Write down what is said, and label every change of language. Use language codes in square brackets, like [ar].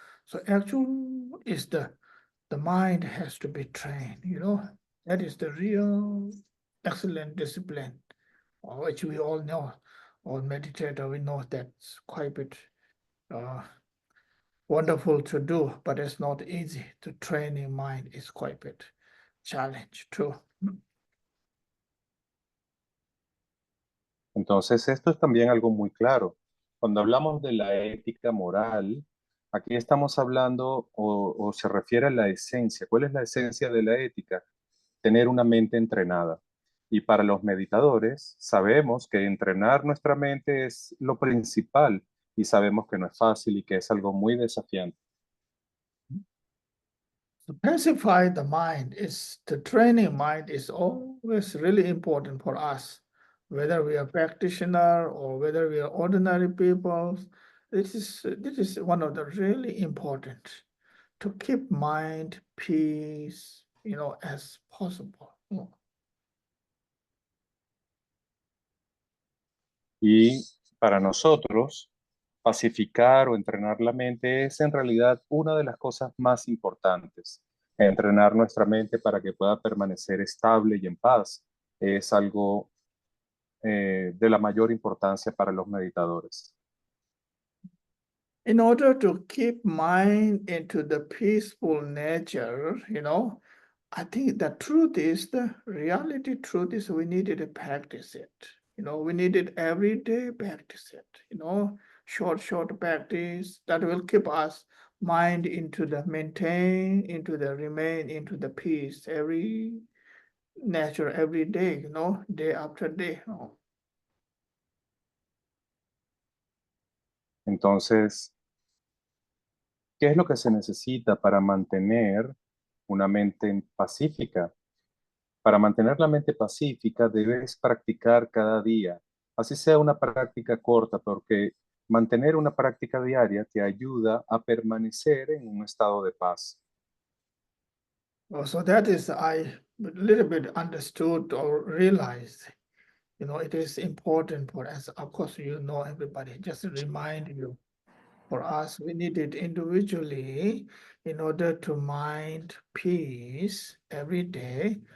[en] So actually, is the mind has to be trained, that is the real excellent discipline, which we all know, all meditator, we know that's quite a bit wonderful to do, but it's not easy to train in mind. It's quite a bit challenge too. [es] Entonces, esto es también algo muy claro. Cuando hablamos de la ética moral, aquí estamos hablando o se refiere a la esencia. ¿Cuál es la esencia de la ética? Tener una mente entrenada. Y para los meditadores, sabemos que entrenar nuestra mente es lo principal y sabemos que no es fácil y que es algo muy desafiante. [en] To pacify the mind the training mind is always really important for us, whether we are practitioner or whether we are ordinary people. This is one of the really important to keep mind peace, as possible. [es] Y para nosotros, pacificar o entrenar la mente es en realidad una de las cosas más importantes. Entrenar nuestra mente para que pueda permanecer estable y en paz es algo de la mayor importancia para los meditadores. [en] In order to keep mind into the peaceful nature, I think the reality truth is we needed to practice it. We needed every day practice it, short practice that will keep us mind into the maintain, into the remain, into the peace every nature, every day, day after day. [es] Entonces, ¿qué es lo que se necesita para mantener una mente pacífica? Para mantener la mente pacífica debes practicar cada día, así sea una práctica corta, porque mantener una práctica diaria te ayuda a permanecer en un estado de paz. [en] So that is I a little bit understood or realized, it is important for us. Of course, everybody, just to remind you, for us, we need it individually in order to mind peace every day.